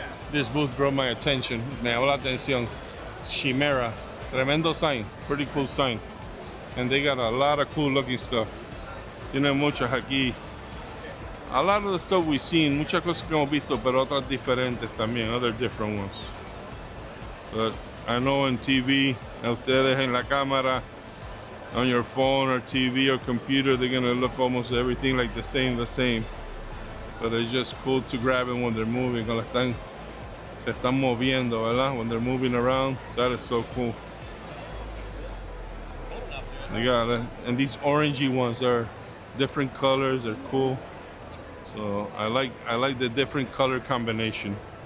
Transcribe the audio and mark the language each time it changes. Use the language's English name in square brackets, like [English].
[English] This booth drew my attention. [Spanish] Me llamó la atención. [English] Chimera, tremendo sign, pretty cool sign. And they got a lot of cool looking stuff. [Spanish] Tienen muchas aquí. [English] A lot of the stuff we've seen, [Spanish] muchas cosas que hemos visto, pero otras diferentes también, [English] other different ones. But I know on TV, [Spanish] a ustedes en la cámara, [English] on your phone or TV or computer, they're gonna look almost everything like the same. But it's just cool to grab them when they're moving, [Spanish] cuando se están moviendo, ¿verdad? [English] When they're moving around, that is so cool. They got it. And these orangey ones are different colors, they're cool. So I like the different color combination.